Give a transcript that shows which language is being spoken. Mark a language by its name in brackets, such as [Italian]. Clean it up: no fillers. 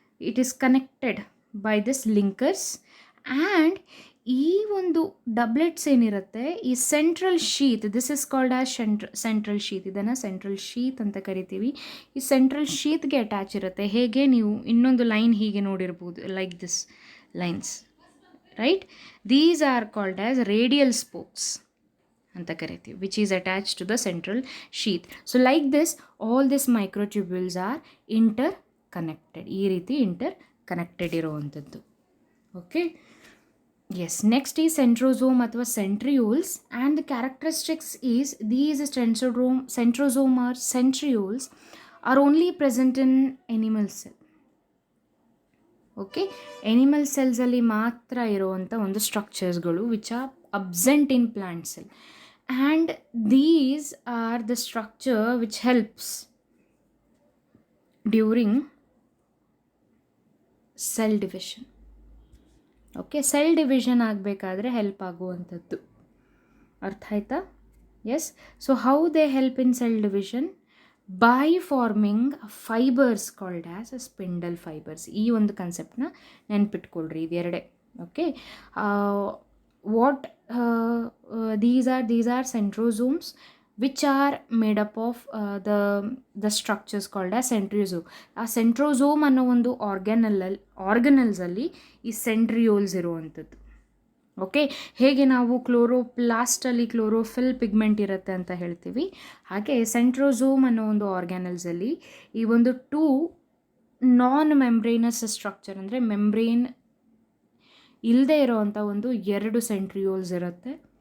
[English] It is connected by this linkers. And [Kannada] ಈ ಒಂದು doublets ಏನಿರುತ್ತೆ, [English] ಈ central sheath, this is called as central sheath. [Kannada] ಇದನ್ನು central sheath ಅಂತ ಕರಿತೀವಿ. ಈ ಸೆಂಟ್ರಲ್ ಶೀತ್ಗೆ ಅಟ್ಯಾಚ್ ಇರುತ್ತೆ. ಹೇಗೆ ನೀವು ಇನ್ನೊಂದು ಲೈನ್ ಹೀಗೆ ನೋಡಿರ್ಬೋದು, [English] Like this lines, right? These are called as radial spokes [Kannada] anta karithವಿ, [English] which is attached to the central sheath. So like this, all these microtubules are interconnected. [Kannada] ee ರೀತಿ interconnected ಇರುವಂತದ್ದು. [English] Okay, yes. Next is centrosome ಅಥವಾ centrioles, and the characteristics is these centrosome or centrioles are only present in animal cell. [Kannada] Okay, animal ಸೆಲ್ಸಲ್ಲಿ ಮಾತ್ರ ಇರುವಂಥ ಒಂದು ಸ್ಟ್ರಕ್ಚರ್ಸ್ಗಳು [English] Which are absent in plant cell. And these are the structure which helps during cell division. [Kannada] Okay, cell division ಆಗಬೇಕಾದ್ರೆ help ಆಗುವಂಥದ್ದು. ಅರ್ಥ ಆಯ್ತಾ? S. [English] So how they help in cell division? By forming fibres called as spindle fibres. [Kannada] ಈ ಒಂದು ಕನ್ಸೆಪ್ಟನ್ನ ನೆನ್ಪಿಟ್ಕೊಳ್ರಿ, ಇದೆರಡೇ. [English] Okay, what these are centrosomes which are made up of the structures called as centriosome. [Kannada] ಆ centrosome ಅನ್ನೋ ಒಂದು ಆರ್ಗನಲ್ಸಲ್ಲಿ ಈ centrioles ಇರುವಂಥದ್ದು. Okay, ಹೇಗೆ ನಾವು ಕ್ಲೋರೋಪ್ಲಾಸ್ಟಲ್ಲಿ chlorophyll pigment ಇರುತ್ತೆ ಅಂತ ಹೇಳ್ತೀವಿ, ಹಾಗೆ ಸೆಂಟ್ರೋಸೋಮ್ ಅನ್ನೋ ಒಂದು ಆರ್ಗ್ಯಾನಲ್ಸಲ್ಲಿ ಈ ಒಂದು 2 ನಾನ್ ಮೆಂಬ್ರೇನಸ್ ಸ್ಟ್ರಕ್ಚರ್, ಅಂದರೆ ಮೆಂಬ್ರೇನ್ ಇಲ್ಲದೆ ಇರೋವಂಥ ಒಂದು 2 ಸೆಂಟ್ರಿಯೋಲ್ಸ್ ಇರುತ್ತೆ.